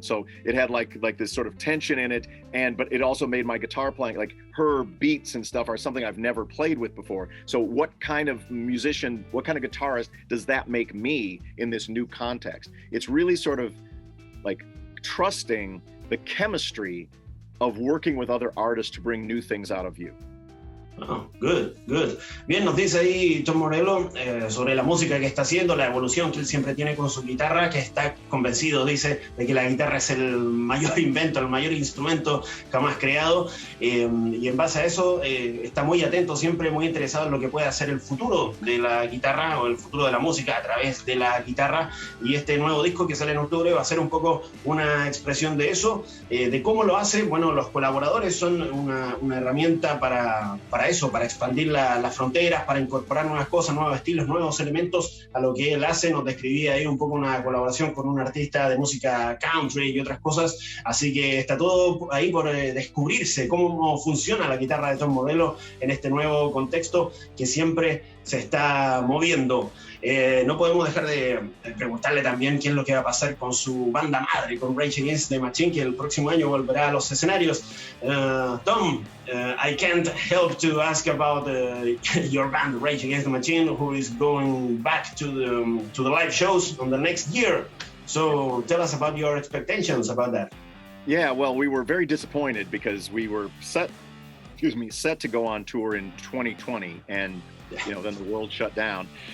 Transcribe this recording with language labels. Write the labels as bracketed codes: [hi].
[en] So it had like this sort of tension in it, but it also made my guitar playing, like her beats and stuff are something I've never played with before. So what kind of musician, what kind of guitarist does that make me in this new context? It's really sort of like trusting the chemistry of working with other artists to bring new things out of you. Oh, good. [es] Bien, nos dice ahí Tom Morello sobre la música que está haciendo, la evolución que él siempre tiene con su guitarra, que está convencido, dice, de que la guitarra es el mayor invento, el mayor instrumento jamás creado, y en base a eso está muy atento, siempre muy interesado en lo que puede hacer el futuro de la guitarra o el futuro de la música a través de la guitarra, y este nuevo disco que sale en octubre va a ser un poco una expresión de eso, de cómo lo hace. Bueno, los colaboradores son una herramienta para eso, para expandir las fronteras, para incorporar nuevas cosas, nuevos estilos, nuevos elementos a lo que él hace. Nos describía ahí un poco una colaboración con un artista de música country y otras cosas, así que está todo ahí por descubrirse cómo funciona la guitarra de Tom Morello en este nuevo contexto que siempre se está moviendo. No podemos dejar de preguntarle también qué es lo que va a pasar con su banda madre, con Rage Against the Machine, que el próximo año volverá a los escenarios. [en] Tom, I can't help to ask about your band, Rage Against the Machine, who is going back to the live shows on the next year. So tell us about your expectations about that. Yeah, well, we were very disappointed because we were set to go on tour in 2020, and then the world shut down.